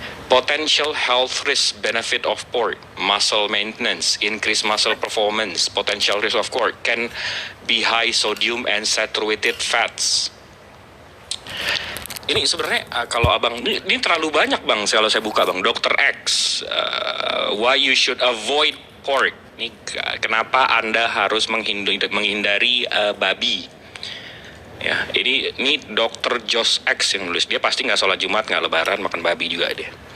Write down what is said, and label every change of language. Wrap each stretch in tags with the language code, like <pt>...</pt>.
<en>Potential health risk benefit of pork, muscle maintenance, increase muscle performance. Potential risk of pork can be high sodium and saturated fats.</en> <id>Ini sebenarnya kalau abang ini terlalu banyak bang. Kalau saya buka bang, Dr.</id> <en>X, why you should avoid pork.</en> <id>Ini kenapa Anda harus menghindari babi. Ya, ini Dr. Josh X yang nulis. Dia pasti nggak sholat Jumat, nggak lebaran, makan babi juga dia.</id>